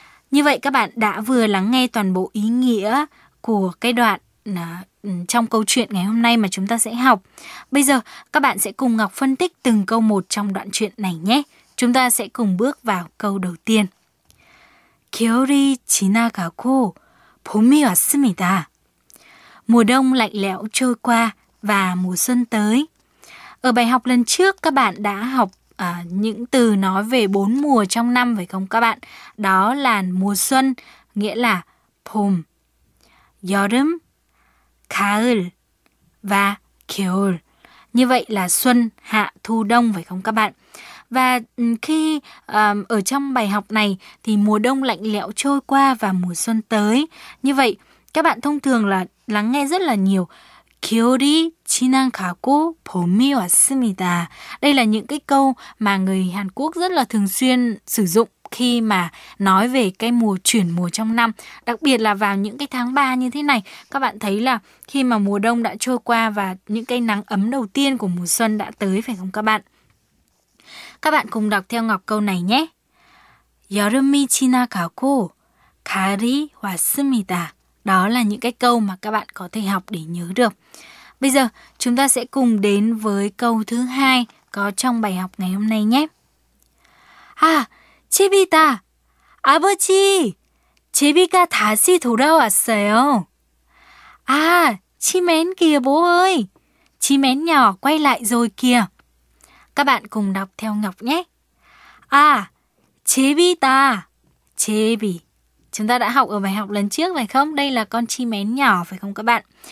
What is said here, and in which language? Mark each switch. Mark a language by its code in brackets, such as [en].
[vi] Như vậy các bạn đã vừa lắng nghe toàn bộ ý nghĩa của cái đoạn trong câu chuyện ngày hôm nay mà chúng ta sẽ học. Bây giờ các bạn sẽ cùng Ngọc phân tích từng câu một trong đoạn chuyện này nhé. Chúng ta sẽ cùng bước vào câu đầu tiên. [ko] 겨울이 지나가고 봄이 왔습니다. [vi] Mùa đông lạnh lẽo trôi qua và mùa xuân tới. Ở bài học lần trước các bạn đã học những từ nói về bốn mùa trong năm phải không các bạn? Đó là mùa xuân, nghĩa là 봄, 여름, 가을 và 겨울. Như vậy là xuân, hạ, thu, đông phải không các bạn? Và khi ở trong bài học này thì mùa đông lạnh lẽo trôi qua và mùa xuân tới. Như vậy các bạn thông thường là lắng nghe rất là nhiều [ko] 겨울이 지나가고 봄이 왔습니다. [vi] Đây là những cái câu mà người Hàn Quốc rất là thường xuyên sử dụng khi mà nói về cái mùa chuyển mùa trong năm, đặc biệt là vào những cái tháng 3 như thế này. Các bạn thấy là khi mà mùa đông đã trôi qua và những cái nắng ấm đầu tiên của mùa xuân đã tới phải không các bạn? Các bạn cùng đọc theo Ngọc câu này nhé. [ko] 여름이 지나가고 가을이 왔습니다. [vi] Đó là những cái câu mà các bạn có thể học để nhớ được. Bây giờ chúng ta sẽ cùng đến với câu thứ hai có trong bài học ngày hôm nay nhé. [ko] À, Chebi다. 아버지, 제비가 다시 돌아왔어요. 아, 치맨 [vi] kìa bố ơi. 치맨 nhỏ quay lại rồi kìa. Các bạn cùng đọc theo Ngọc nhé. [ko] 아, 제비다. 제비. [vi] Chúng ta đã học ở bài học lần trước phải không? Đây là con chim én nhỏ phải không các bạn?